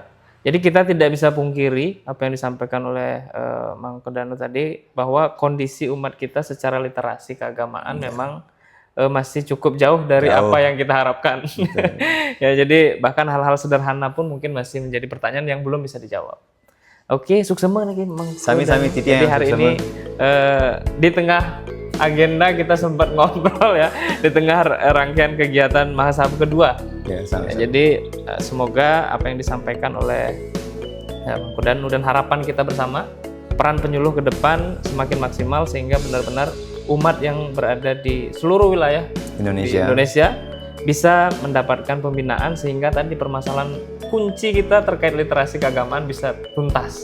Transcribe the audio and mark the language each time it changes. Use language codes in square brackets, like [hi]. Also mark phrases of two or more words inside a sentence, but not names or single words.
[id] Jadi kita tidak bisa pungkiri apa yang disampaikan oleh Mangku Danu tadi, bahwa kondisi umat kita secara literasi keagamaan memang masih cukup jauh dari apa yang kita harapkan. Ya, jadi bahkan hal-hal sederhana pun mungkin masih menjadi pertanyaan yang belum bisa dijawab. Oke, suksema nih Mang. Sami-sami Titi. Jadi hari ini di tengah agenda kita sempat ngobrol ya, di tengah rangkaian kegiatan Mahasabha kedua. Ya, jadi semoga apa yang disampaikan oleh Mangku Danu dan harapan kita bersama, peran penyuluh ke depan semakin maksimal sehingga benar-benar umat yang berada di seluruh wilayah Indonesia bisa mendapatkan pembinaan sehingga tadi permasalahan kunci kita terkait literasi keagamaan bisa tuntas.